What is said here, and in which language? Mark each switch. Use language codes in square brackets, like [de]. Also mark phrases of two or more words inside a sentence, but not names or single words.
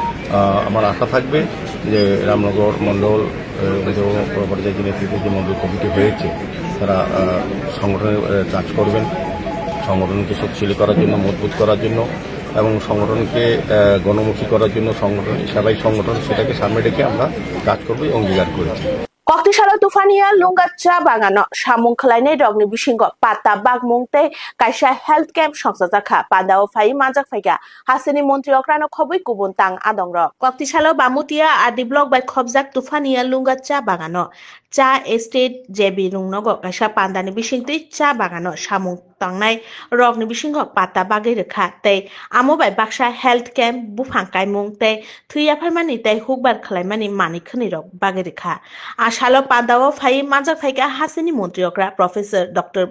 [bn] তাদেরকে আমার আশা থাকবে যে রামনগর মণ্ডল পর্যায়ে যে নেতৃত্বের যে মন্ডল কমিটি হয়েছে তারা সংগঠনের কাজ করবেন, সংগঠনকে শক্তিশালী করার জন্য, মজবুত করার জন্য এবং সংগঠনকে গণমুখী করার জন্য সংগঠন সেবাই সংগঠন সেটাকে সামনে রেখে আমরা কাজ করবো অঙ্গীকার করেছি। [trp] Koktisalo tufania lunga cha bagano samung khlainai rokni bisingo pata bagmungtei kaisa [en] health camp [trp] songsajaka pandao phai majak phaiga hasini montri okrano khobui kubun tang adongrok Koktisalo bamutia adi block by khobjak tufania lunga cha bagano cha estate jebi rungnogo kaisa pandani bisingtei cha bagano samung tangnai rokni bisingo pata bagai rekha tei amobai baksa [en] health camp [trp] bufangkai mungtei thuya pharmani tei hukbar khlaimani manikhani rok bagai rekha Shalo Pandao Phai Majak Phaika Hasini Montriokra Professor Dr.